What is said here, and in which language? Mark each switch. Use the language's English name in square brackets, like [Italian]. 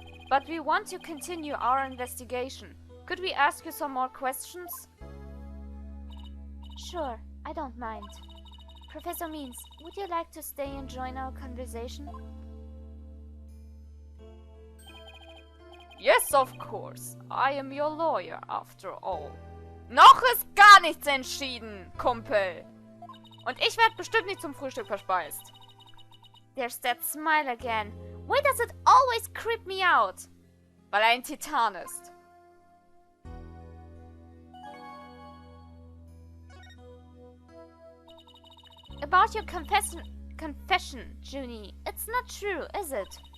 [English] But we want to continue our investigation. Could we ask you some more questions? Sure, I don't mind. Professor Means, would you like to stay and join our conversation? Yes, of course. I am your lawyer, after all. [German] Noch ist gar nichts entschieden, Kumpel. Und ich werde bestimmt nicht zum Frühstück verspeist. [English] There's that smile again. Why does it always creep me out? [German] Weil er ein Titan ist. [English] About your confession, Junie, it's not true, is it?